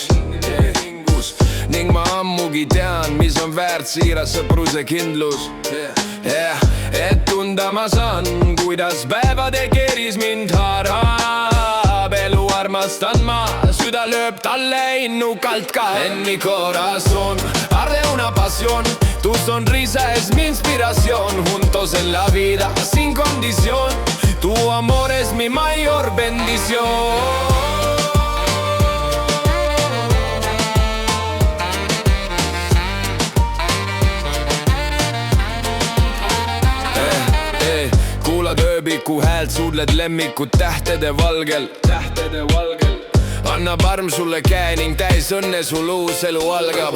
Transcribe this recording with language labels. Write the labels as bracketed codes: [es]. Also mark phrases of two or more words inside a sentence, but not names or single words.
[et] Ning ma ammugi tean, mis on väärt siiras sõpruse kindlus. Et tunda ma saan, kuidas päevade keeris mind haarab. Elu armastan ma, süda lööb talle innukalt ka. [es] En mi corazón arde una pasión, tu sonrisa es mi inspiración. Juntos en la vida sin condición, tu amor es mi mayor bendición. [et] Kuulad ööbiku häält, suudled lemmikut tähtede valgel. Annab arm sulle käe ning täis õnne sul uus elu algab.